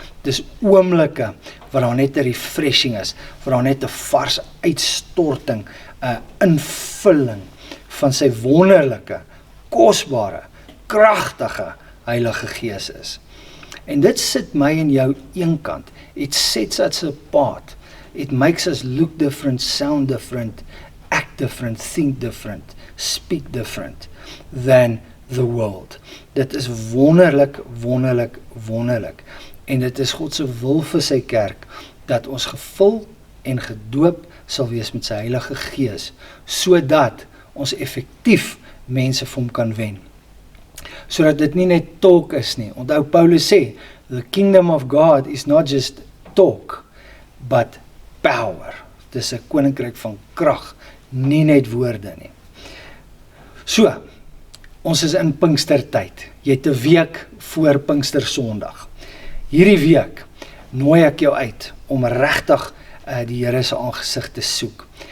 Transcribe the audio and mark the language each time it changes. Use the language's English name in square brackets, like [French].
[Afrikaans] Dis oomblikke waar daar net 'n refreshing is, waar daar net 'n vars uitstorting, 'n invulling van sy wonderlike, kosbare, kragtige Heilige Gees is. En dit sit my en jou eenkant. [English] It sets us apart. It makes us look different, sound different, act different, think different, speak different than the world. [Afrikaans] Dit is wonderlik, wonderlik, wonderlik. En dit is God se wil vir sy kerk, dat ons gevul en gedoop sal wees met sy Heilige Gees, sodat ons effektief mense vir hom kan wen. Sodat dit nie net talk is nie. [English] Onthou Paulus sê, the kingdom of God is not just talk, but power. [Afrikaans] Dit is 'n koninkryk van krag, nie net woorde nie. So, ons is in Pinkstertyd. Jy het 'n week voor Pinkstersondag. Hierdie week nooi ek jou uit om regtig die Here se aangesig te soek.